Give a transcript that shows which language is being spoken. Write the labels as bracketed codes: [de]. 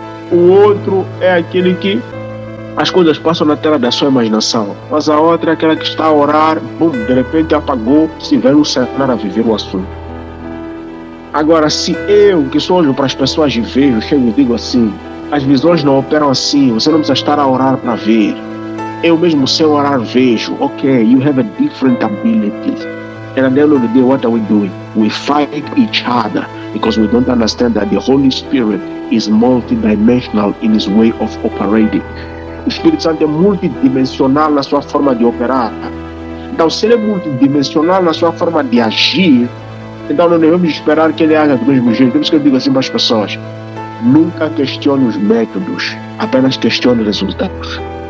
[pt] O outro é aquele que as coisas passam na tela da sua imaginação. Mas a outra é aquela que está a orar, de repente apagou, se vê no cenário a viver o assunto. Agora, se eu, que só olho para as pessoas e vejo, chego e digo assim: as visões não operam assim, você não precisa estar a orar para ver. Eu mesmo sem orar vejo. [en] Okay, you have a different ability. And at the end of the day, what are we doing? We fight each other because we don't understand that the Holy Spirit is multidimensional in his way of operating. [pt] O Espírito Santo é multidimensional na sua forma de operar. Então, se ele é multidimensional na sua forma de agir, então não devemos esperar que ele haja do mesmo jeito. Por isso que eu digo assim para as pessoas: nunca questione os métodos, apenas questione os resultados.